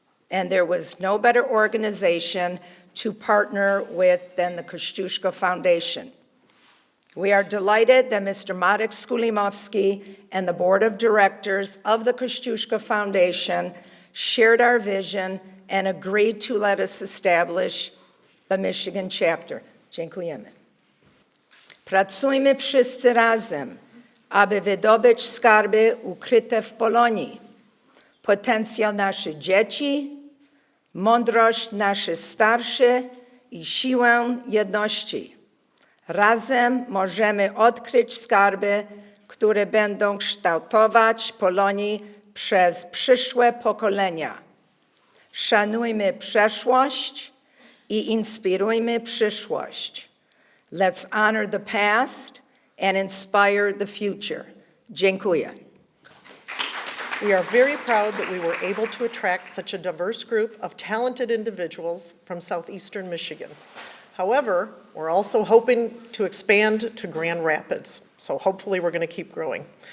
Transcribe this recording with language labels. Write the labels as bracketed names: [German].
[English] And there was no better organization to partner with than the Kosciuszko Foundation. We are delighted that Mr. Marek Skulimowski and the board of directors of the Kosciuszko Foundation shared our vision and agreed to let us establish the Michigan chapter. [Polish] Dziękujemy. Pracujmy wszyscy razem, aby wydobyć skarby ukryte w Polonii, potencjał naszych dzieci, mądrość naszych starszych i siłę jedności. Razem możemy odkryć skarby, które będą kształtować Polonię przez przyszłe pokolenia. Szanujmy przeszłość i inspirujmy przyszłość. [English] Let's honor the past and inspire the future. [Polish] Dziękuję. [English] We are very proud that we were able to attract such a diverse group of talented individuals from southeastern Michigan. However, we're also hoping to expand to Grand Rapids, so hopefully we're going to keep growing.